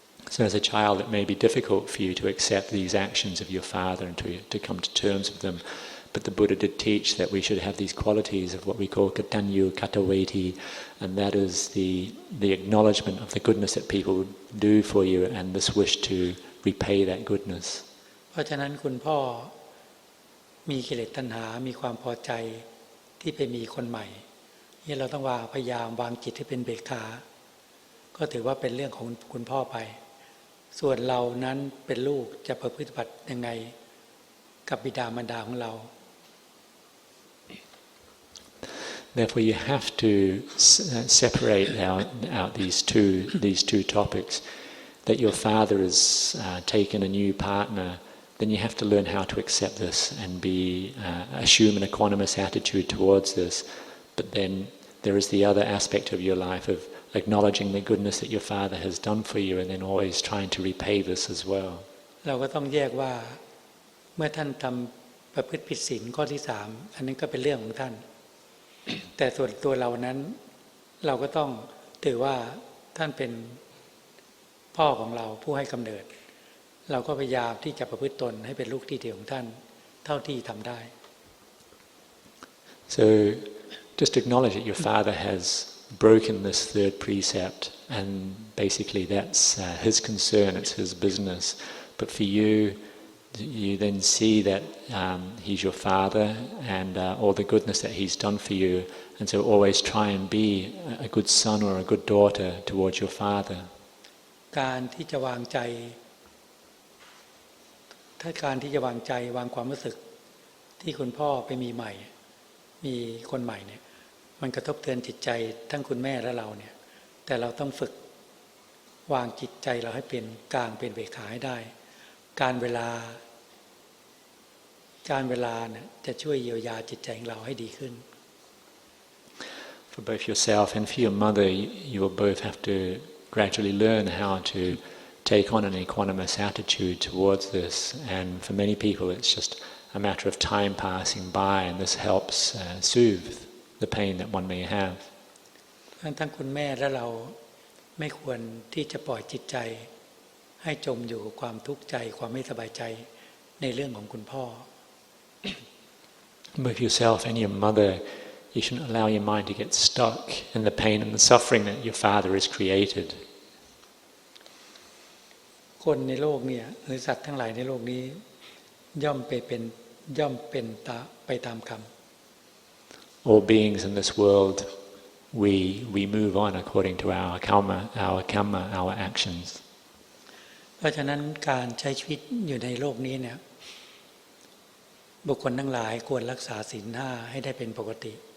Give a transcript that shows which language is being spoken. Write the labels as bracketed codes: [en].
[en] So as a child it may be difficult for you to accept these actions of your father and to come to terms with them, but the Buddha did teach that we should have these qualities of what we call katanyu kataweti, and that is the acknowledgement of the goodness that people do for you and this wish to repay that goodness. [th] เพราะฉะนั้นคุณพ่อมีกิเลสตัณหามีความพอใจที่ไปมีคนใหม่นี่เราต้องพยายามวางจิตให้เป็นเบกขาก็ถือว่าเป็นเรื่องของคุณพ่อไปส่วนเรานั้นเป็นลูกจะประพฤติปฏิบัติยังไงกับบิดามารดาของเรา [en] Therefore you have to separate out these two topics. That your father has taken a new partner, then you have to learn how to accept this and assume an equanimous attitude towards this. But then there is the other aspect of your life of acknowledging the goodness that your father has done for you and then always trying to repay this as well. [th] เราก็ต้องแยกว่าเมื่อท่านทำประพฤติผิดศีลข้อที่3อันนั้นก็เป็นเรื่องของท่าน แต่ส่วนตัวเรานั้นเราก็ต้องถือว่าท่านเป็นพ่อของเราผู้ให้กำเนิดเราก็พยายามที่จะประพฤติตนให้เป็นลูกที่ดีของท่านเท่าที่ทำได้ [en] So just acknowledge that your father has broken this 3rd precept and basically that's his concern, it's his business. But for you then see that he's your father and all the goodness that he's done for you, and so always try and be a good son or a good daughter towards your father. [th] การที่จะวางใจถ้าการที่จะวางใจวางความรู้สึกที่คุณพ่อไปมีใหม่มีคนใหม่เนี่ยมันกระทบเทือนจิตใจทั้งคุณแม่และเราเนี่ยแต่เราต้องฝึกวางจิตใจเราให้เป็นกลางเป็นเบกขาให้ได้การเวลาเนี่ยจะช่วยเยียวยาจิตใจของเราให้ดีขึ้น [en] For both yourself and for your mother, you will both have to gradually learn how to take on an equanimous attitude towards this, and for many people it's just a matter of time passing by, and this helps soothe the pain that one may have. [th] ทั้งคุณแม่และเราไม่ควรที่จะปล่อยจิตใจให้จมอยู่กับความทุกข์ใจความไม่สบายใจในเรื่องของคุณพ่อ [en] Both yourself and your mother, you shouldn't allow your mind to get stuck in the pain and the suffering that your father has created. [th] คนในโลกเนี่ยหรือสัตว์ทั้งหลายในโลกนี้ย่อมเป็นไปตามกรรม [en] All beings in this world, we move on according to our karma, our actions. [th] เพราะฉะนั้นการใช้ชีวิตอยู่ในโลกนี้เนี่ยบุคคลทั้งหลายควรรักษาศีล 5ให้ได้เป็นปกติ